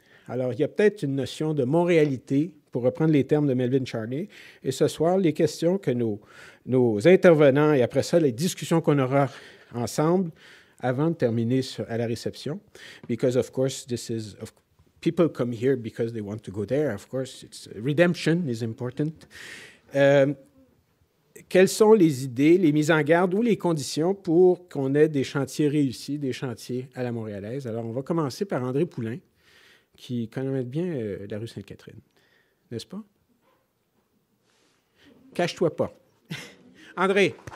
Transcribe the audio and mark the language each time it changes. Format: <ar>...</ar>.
<fr>Alors, il y a peut-être une notion de montréalité, pour reprendre les termes de Melvin Charney, et ce soir, les questions que nos intervenants, et après ça, les discussions qu'on aura ensemble, avant de terminer à la réception,</fr> <en>because of course, people come here because they want to go there. Of course, redemption is important.</en> <fr>Quelles sont les idées, les mises en garde ou les conditions pour qu'on ait des chantiers réussis, des chantiers à la montréalaise? Alors, on va commencer par André Poulain, qui connaît bien la rue Sainte-Catherine, n'est-ce pas? Cache-toi pas. André.</fr>